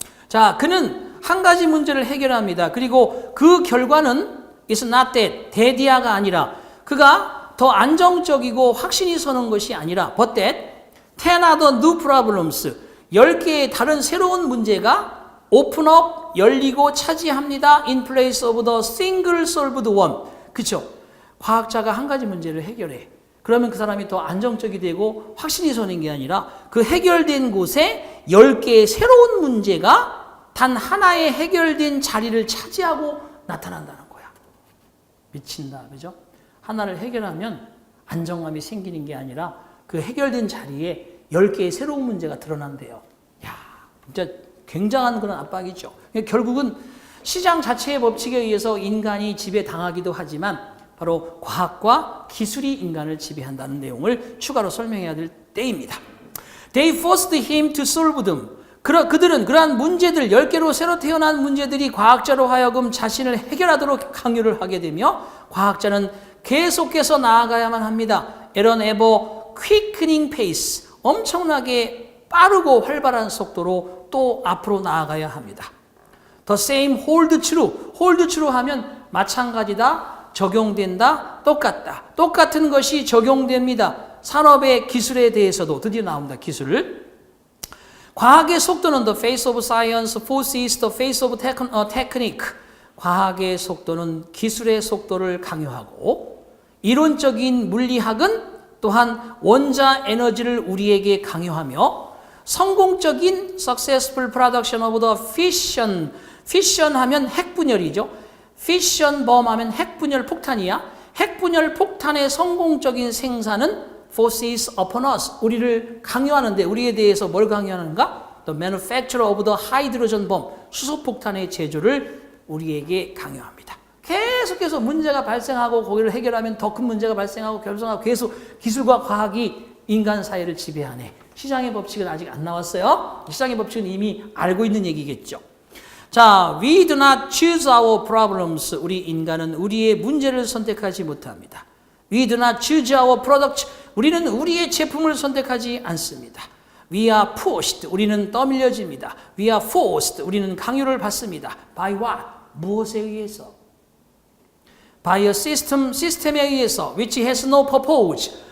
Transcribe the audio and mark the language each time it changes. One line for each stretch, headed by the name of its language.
Korean: 자, 그는 한 가지 문제를 해결합니다. 그리고 그 결과는
English: is not that,
Korean: 대디아가 아니라 그가 더 안정적이고 확신이 서는 것이 아니라
English: but that 10 other new problems
Korean: 10개의 다른 새로운 문제가
English: open up,
Korean: 열리고 차지합니다.
English: in place of the single solved one.
Korean: 그렇죠? 과학자가 한 가지 문제를 해결해. 그러면 그 사람이 더 안정적이 되고 확신이 서는 게 아니라 그 해결된 곳에 10개의 새로운 문제가 단 하나의 해결된 자리를 차지하고 나타난다는 거야. 미친다. 그죠? 하나를 해결하면 안정감이 생기는 게 아니라 그 해결된 자리에 10개의 새로운 문제가 드러난대요. 야, 진짜 굉장한 그런 압박이죠. 결국은 시장 자체의 법칙에 의해서 인간이 지배당하기도 하지만 바로 과학과 기술이 인간을 지배한다는 내용을 추가로 설명해야 될 때입니다.
English: They forced him to solve them.
Korean: 그들은 그러한 문제들, 10개로 새로 태어난 문제들이 과학자로 하여금 자신을 해결하도록 강요를 하게 되며 과학자는 계속해서 나아가야만 합니다.
English: At an ever quickening pace.
Korean: 엄청나게 빠르고 활발한 속도로 또 앞으로 나아가야 합니다.
English: The same hold true.
Korean: hold true 하면 마찬가지다, 적용된다, 똑같다. 똑같은 것이 적용됩니다. 산업의 기술에 대해서도 드디어 나옵니다. 기술을. 과학의 속도는
English: the face of science forces the face of technique.
Korean: 과학의 속도는 기술의 속도를 강요하고 이론적인 물리학은 또한 원자 에너지를 우리에게 강요하며 성공적인
English: successful production of the fission.
Korean: fission 하면 핵분열이죠. fission bomb 하면 핵분열 폭탄이야. 핵분열 폭탄의 성공적인 생산은
English: forces upon us.
Korean: 우리를 강요하는데 우리에 대해서 뭘 강요하는가?
English: The manufacture of the hydrogen bomb.
Korean: 수소폭탄의 제조를 우리에게 강요합니다. 계속해서 문제가 발생하고 거기를 해결하면 더 큰 문제가 발생하고 결정하고 계속 기술과 과학이 인간 사회를 지배하네. 시장의 법칙은 아직 안 나왔어요. 시장의 법칙은 이미 알고 있는 얘기겠죠.
English: 자, we do not choose our problems.
Korean: 우리 인간은 우리의 문제를 선택하지 못합니다.
English: We do not choose our product.
Korean: 우리는 우리의 제품을 선택하지 않습니다.
English: We are pushed.
Korean: 우리는 떠밀려집니다.
English: We are forced.
Korean: 우리는 강요를 받습니다.
English: By what?
Korean: 무엇에 의해서?
English: By a system,
Korean: 시스템에 의해서
English: which has no purpose.